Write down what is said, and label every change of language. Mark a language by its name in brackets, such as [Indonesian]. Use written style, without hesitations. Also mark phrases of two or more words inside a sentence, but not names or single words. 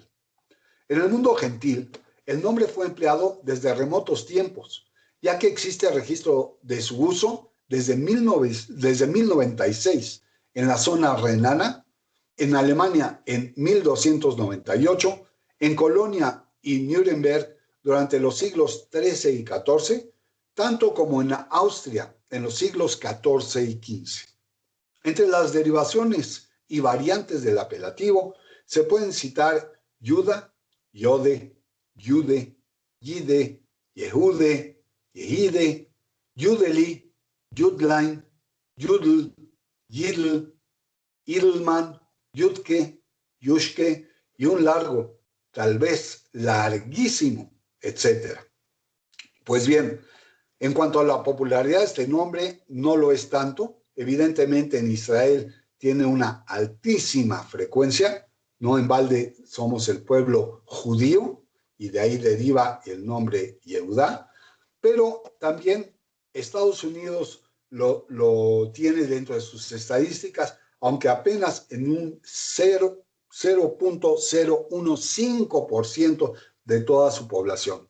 [Spanish] En el mundo gentil, el nombre fue empleado desde remotos tiempos, ya que existe registro de su uso desde 1096 en la zona renana, en Alemania en 1298, en Colonia y Nuremberg durante los siglos XIII y XIV, tanto como en Austria en los siglos XIV y XV. Entre las derivaciones y variantes del apelativo se pueden citar Yuda, Yode, Yude, Yide, Yehude, Yehide, Yudeli, Yudlein, Yudl, Yidl, Idelman, Yudke, Yushke y un largo, tal vez larguísimo, etc. Pues bien, en cuanto a la popularidad de este nombre, no lo es tanto. Evidentemente en Israel tiene una altísima frecuencia, no en balde somos el pueblo judío y de ahí deriva el nombre Yehudá, pero también Estados Unidos lo tiene dentro de sus estadísticas, aunque apenas en un 0.015% de toda su población.